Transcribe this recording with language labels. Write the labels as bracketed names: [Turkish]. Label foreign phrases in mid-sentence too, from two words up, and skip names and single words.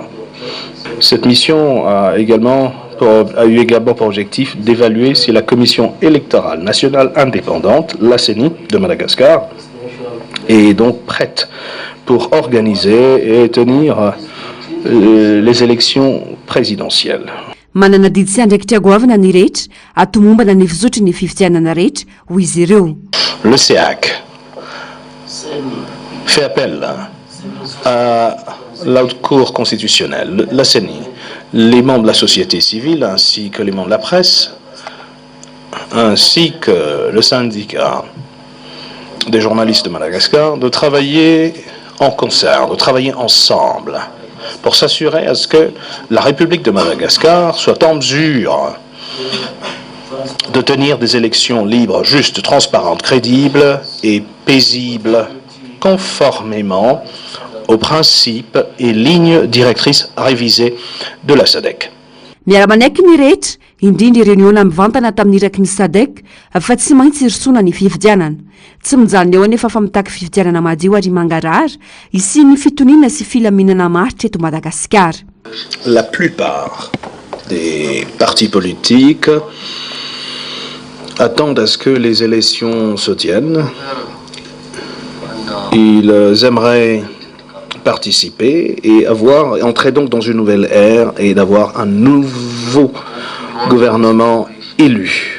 [French] Cette mission a eu également pour objectif d'évaluer si la Commission électorale nationale indépendante, la CENI de Madagascar, est donc prête pour organiser et tenir les élections présidentielles. [Malagasy] Manana didy sy andraikitra goavana ny rehetra atomombana ny fizotry ny fifidianana rehetra ho izy ireo. [French] Le CEAC fait appel à la Haute Cour constitutionnelle, la CENI, les membres de la société civile ainsi que les membres de la presse, ainsi que le syndicat des journalistes de Madagascar, de travailler en concert, de travailler ensemble pour s'assurer à ce que la République de Madagascar soit en mesure de tenir des élections libres, justes, transparentes, crédibles et paisibles, conformément aux principes et lignes directrices révisées de la SADC. [Malagasy] Miara-manaiky ny rehetra indrindra ireo niona mivantana tamin'iraky ny Sadek fa tsy maintsy irisona ny fifidianana tsy mijanona eo anefa fa mitaky fifidianana madio ary mangarahara isian'ny fitoniana sy filaminana maritra eto Madagasikara. [French] La plupart des partis politiques attendent à ce que les élections se tiennent. Ils aimeraient participer et entrer donc dans une nouvelle ère et d'avoir un nouveau gouvernement élu.